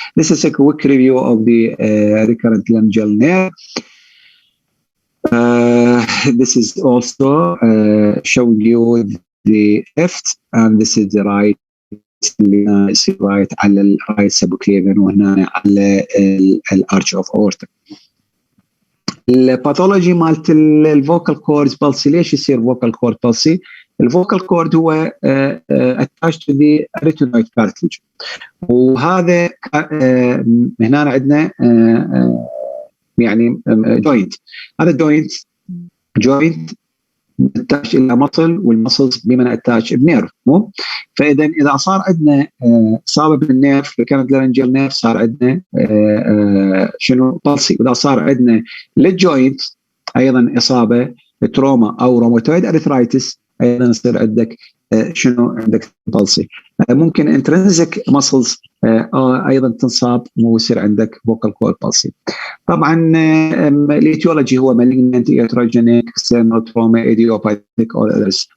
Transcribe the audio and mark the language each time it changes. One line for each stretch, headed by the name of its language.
English: This is a quick review of the recurrent laryngeal nerve. This is also showing you the left, and this is the right
Arabic: اللي يصير رايت على الرايت سبوكليفن وهنا على الارش اوف اورتا. الباثولوجي مالت الفوكال كوردز بالسي. ليش يصير فوكال كورد بالسي؟ الفوكال كورد هو
English: attached to the arytenoid cartilage،
Arabic: وهذا هنا عندنا يعني جوينت، هذا جوينت اتاش الى مصل، والمصلز بمن اتاش بنيرف، مو؟ فاذا اذا صار عندنا اصابه بالنيرف كانت لارنجيال نيرف صار عندنا شنو بالسي، واذا صار عندنا للجوينت ايضا اصابه تروما او روماتويد ارثرايتس ايضا يصير عندك شنو عندك بالسي. ممكن انترنسك ماسلز ايضا تنصاب ويصير عندك فوكال كورد بالسي. طبعا الايتيولوجي هو
English: malignant, iatrogenic, external trauma, idiopathic or others.